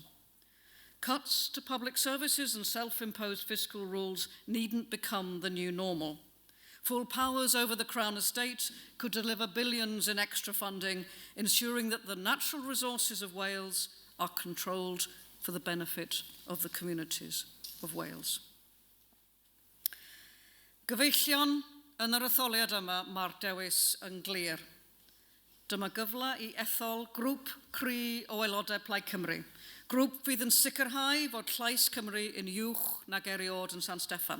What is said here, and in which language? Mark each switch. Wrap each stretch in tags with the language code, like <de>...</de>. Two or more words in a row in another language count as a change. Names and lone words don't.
<en>Cuts to public services and self-imposed fiscal rules needn't become the new normal. Full powers over the Crown Estate could deliver billions in extra funding, ensuring that the natural resources of Wales are controlled for the benefit of the communities of Wales.</en> <cy>Gyfeillion yn yr etholiad yma mae'r dewis yn glir. Dyma gyfle I ethol grŵp cry o aelodau Plaid Cymru. Grŵp fydd yn sicrhau fod llais Cymru yn uwch nag eriod yn San Steffan.</cy>